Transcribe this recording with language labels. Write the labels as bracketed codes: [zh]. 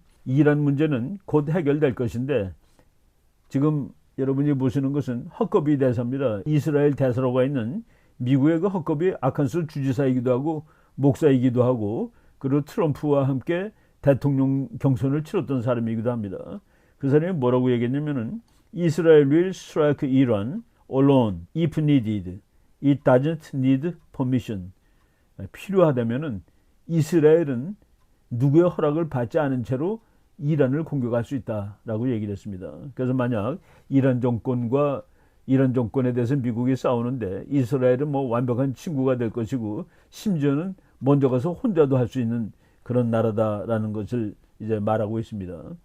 [ko] 이란 문제는 곧 해결될 것인데, 지금 여러분이 보시는 것은 헛거비 대사입니다. 이스라엘 대사로가 있는 미국의 그 헛거비 아칸소 주지사이기도 하고 목사이기도 하고, 그리고 트럼프와 함께 대통령 경선을 치렀던 사람이기도 합니다. 그 사람이 뭐라고 얘기했냐면은 [en] Israel will strike Iran alone if needed. It doesn't need permission. [ko] 필요하다면은 이스라엘은 누구의 허락을 받지 않은 채로 이란을 공격할 수 있다라고 얘기를 했습니다. 그래서 만약 이란 정권에 대해서 미국이 싸우는데 이스라엘은 뭐 완벽한 친구가 될 것이고, 심지어는 먼저 가서 혼자도 할 수 있는 그런 나라다라는 것을 이제 말하고 있습니다.